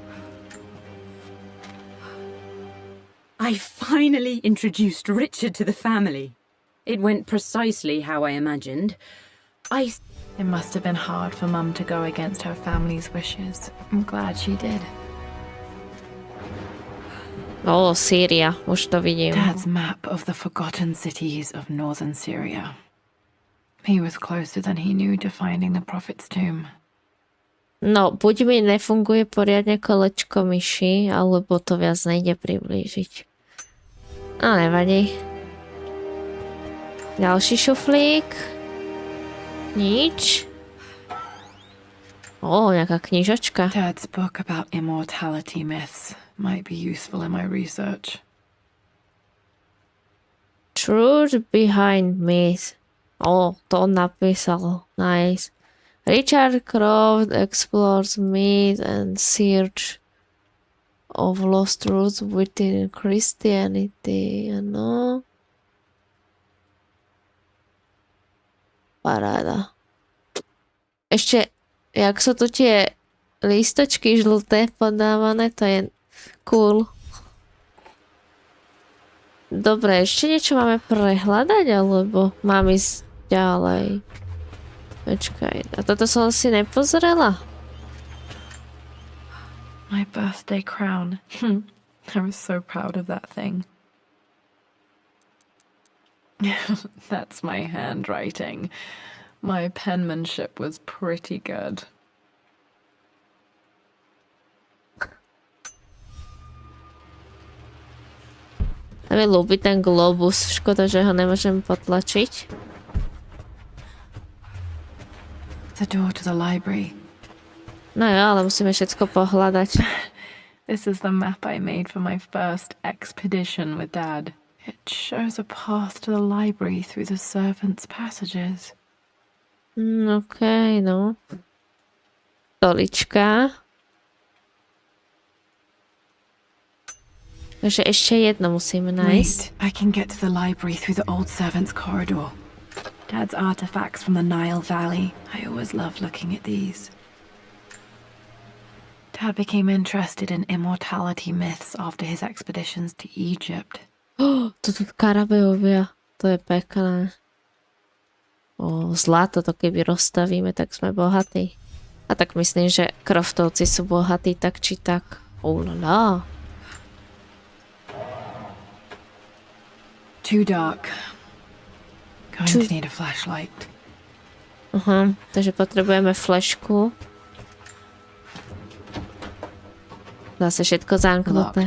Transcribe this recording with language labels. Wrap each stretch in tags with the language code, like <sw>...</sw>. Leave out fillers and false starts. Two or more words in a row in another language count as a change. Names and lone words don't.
<en>I finally introduced Richard to the family. It went precisely how I imagined. It must have been hard for Mum to go against her family's wishes. I'm glad she did. Syria,</en> <sk>už to vidím.</sk> <en>Dad's map of the forgotten cities of northern Syria. He was closer than he knew to finding the prophet's tomb.</en> <sk>No, buď mi nefunguje poriadne kolečko myši, alebo to viac nejde priblížiť. No, nevadí. Ďalší šuflík. Nič. Nejaká knižočka.</sk> <en>Dad's book about immortality myths might be useful in my research. Truth behind myth.</en> <sk>To on napísal. Nice.</sk> <en>Richard Croft explores myth and search of lost truths within Christianity.</en> <sk>Ano. Paráda. Ešte Jak sú tu tie lístočky žlté podávané, to je cool. Dobre, ešte niečo máme prehľadať, alebo mám ísť ďalej? Počkaj, a toto som si nepozrela?</sk> <en>My birthday crown. I was so proud of that thing. That's my handwriting. My penmanship was pretty good.</en> <sk>A mi ľúbi ten globus, škoda, že ho nemôžem potlačiť.</sk> <en>The door to the library.</en> <sk>No jo, ale musíme všetko pohľadať.</sk> <en>This is the map I made for my first expedition with Dad. It shows a path to the library through the servants' passages.</en> <sk>Okej, no. Stolička. Takže ešte jedno musíme nájsť.</sk> <en>Wait, I can get to the library through the old servants' corridor. Dad's artifacts from the Nile Valley. I always loved looking at these. Dad became interested in immortality myths after his expeditions to Egypt.</en> <sk>To tu karabeovia. To je pekné. Zlato, to keby rozstavíme, tak sme bohatí. A tak myslím, že Croftovci sú bohatí tak či tak. Lala.</sk> <en>Too dark. Going to need a flashlight.</en> <sk>Aha, takže potrebujeme flešku. Zase všetko zamknuté.</sk>